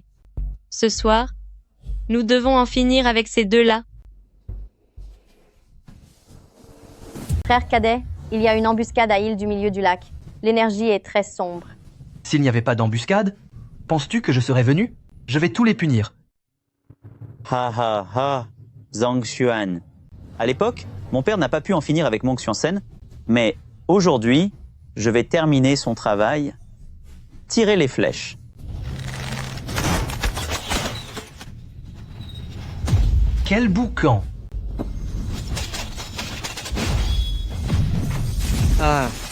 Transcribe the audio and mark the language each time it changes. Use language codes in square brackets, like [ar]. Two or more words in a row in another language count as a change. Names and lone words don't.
[fr] Ce soir, nous devons en finir avec ces deux-là. Frère cadet, il y a une embuscade à île du milieu du lac. L'énergie est très sombre. S'il n'y avait pas d'embuscade, penses-tu que je serais venu? Je vais tous les punir. Ha ha ha, Zhang Xuan. À l'époque, mon père n'a pas pu en finir avec Mong Xuanzhen, mais aujourd'hui, je vais terminer son travail. Tirer les flèches. Quel boucan! Ah,